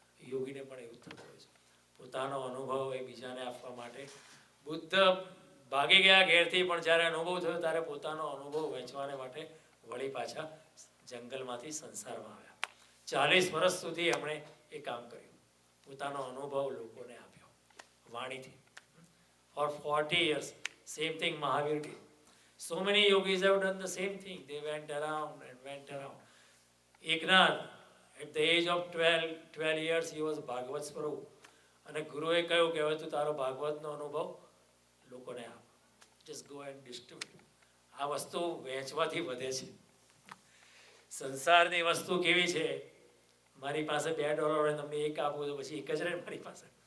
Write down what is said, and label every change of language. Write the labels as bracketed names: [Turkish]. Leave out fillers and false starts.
[Gujarati] યોગીને પણ એવું થતું હોય છે, પોતાનો અનુભવ એ બીજાને આપવા માટે. બુદ્ધ ભાગી ગયા ઘેરથી, પણ જ્યારે અનુભવ થયો ત્યારે પોતાનો અનુભવ વહેંચવાને માટે વળી પાછા જંગલમાંથી સંસારમાં આવ્યા. 40 વર્ષ સુધી એમણે એ કામ કર્યું, પોતાનો અનુભવ લોકોને આપ્યો વાણીથી. [English] For 40 years, same thing Mahavir did. So many yogis have done the same thing. They went around and went around. Eknath, at the age of 12 years, he was Bhagavad Swarup. [Gujarati] અને ગુરુએ કહ્યું કે હવે તું તારો ભાગવતનો અનુભવ લોકોને આપ. [English] Just go and distribute. [Gujarati] આ વસ્તુ વહેંચવાથી વધે છે. સંસારની વસ્તુ કેવી છે? મારી પાસે $2 હોય, તમને એક આપું તો પછી એક જ રહે મારી પાસે.